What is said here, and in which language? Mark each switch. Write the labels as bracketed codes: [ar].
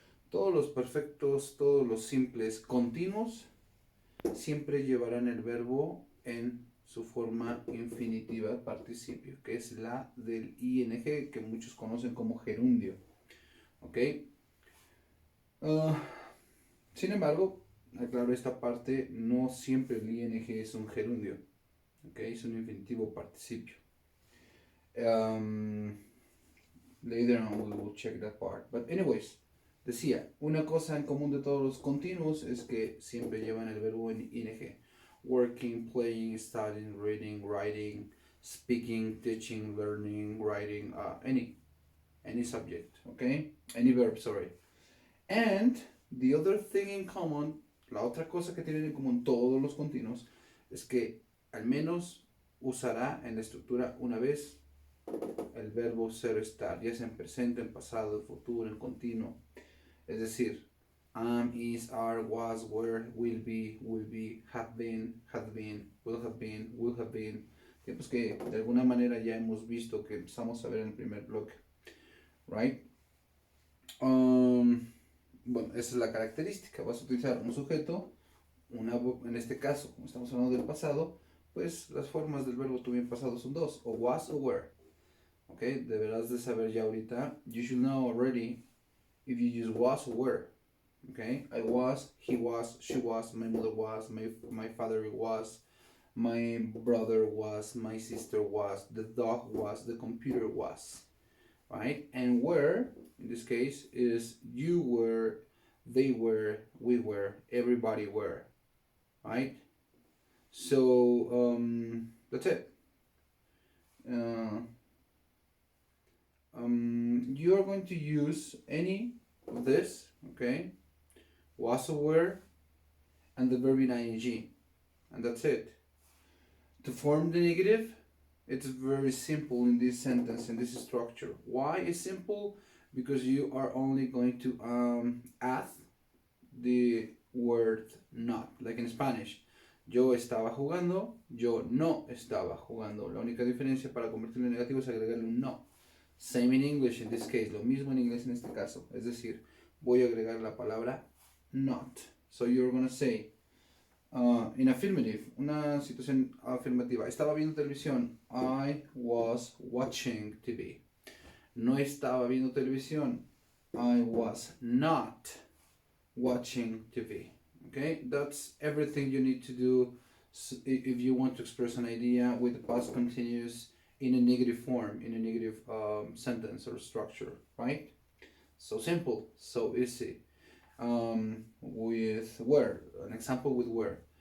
[es] Todos los perfectos, todos los simples continuos siempre llevarán el verbo en su forma infinitiva participio, que es la del ing, que muchos conocen como gerundio. ¿Ok? Sin embargo, aclaro esta parte, no siempre el ing es un gerundio. ¿Ok? Es un infinitivo participio. [en] Later on we will check that part. But anyways, [es] decía, una cosa en común de todos los continuos es que siempre llevan el verbo en ing. [en] Working, playing, studying, reading, writing, speaking, teaching, learning, writing, any subject, okay? Any verb, sorry. And the other thing in common, [es] la otra cosa que tienen en común todos los continuos, es que al menos usará en la estructura una vez el verbo ser estar, ya sea en presente, en pasado, en futuro, en continuo. Es decir, am, is, are, was, were, will be, have been, will have been, will have been. Tiempos que de alguna manera ya hemos visto, que empezamos a ver en el primer bloque. Right? Bueno, esa es la característica. Vas a utilizar un sujeto, en este caso, como estamos hablando del pasado, pues las formas del verbo to be en pasado son dos, o was o were. Ok, deberás de saber ya ahorita. [en] You should know already if you use was or were. Okay, I was, he was, she was, my mother was, my father was, my brother was, my sister was, the dog was, the computer was. Right? And were, in this case, is you were, they were, we were, everybody were. Right? So, that's it. You are going to use any of this, okay? Was or were, and the verb in ing. And that's it. To form the negative, it's very simple in this sentence, in this structure. Why is simple? Because you are only going to add the word not, like in Spanish. [es] Yo estaba jugando, yo no estaba jugando. La única diferencia para convertirlo en negativo es agregarle un no. [en] Same in English in this case, [es] lo mismo en inglés en este caso. Es decir, voy a agregar la palabra not. [en] So you're gonna say, in affirmative, [es] una situación afirmativa. Estaba viendo televisión. [en] I was watching TV. [es] No estaba viendo televisión. [en] I was not watching TV. Okay, that's everything you need to do if you want to express an idea with the past continuous in a negative form, in a negative sentence or structure, right? So simple, so easy. With where, an example with where.